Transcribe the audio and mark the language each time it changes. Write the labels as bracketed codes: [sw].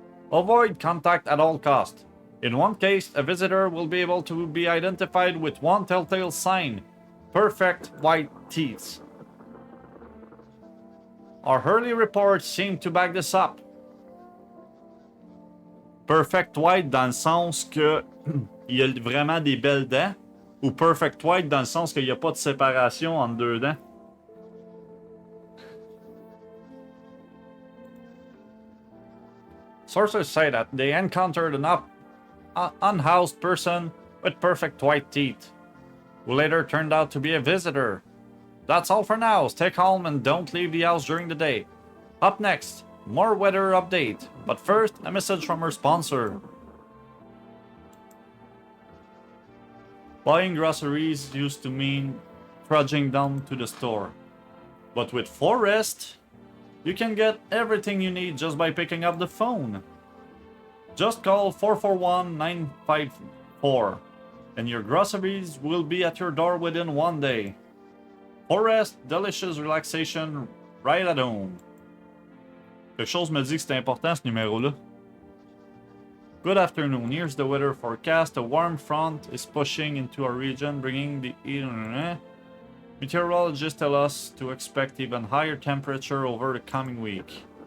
[en] Avoid contact at all costs. In one case, a visitor will be able to be identified with one telltale sign: perfect white teeth. Our early reports seem to back this up. [fr] Perfect white dans le sens que il y a vraiment des belles dents, ou perfect white dans le sens qu'il n'y a pas de séparation entre deux dents. [en] Sources say that they encountered an unhoused person with perfect white teeth, who later turned out to be a visitor. That's all for now. Stay calm and don't leave the house during the day. Up next, more weather update. But first, a message from our sponsor. Buying groceries used to mean trudging down to the store. But with Forest, you can get everything you need just by picking up the phone. Just call 441-954 and your groceries will be at your door within one day. Forest, delicious relaxation right at home. [fr] Quelque chose me dit que c'est important ce numéro-là. [en] Good afternoon. Here's the weather forecast. A warm front is pushing into our region, bringing the heat. Meteorologists tell us to expect even higher temperature over the coming week.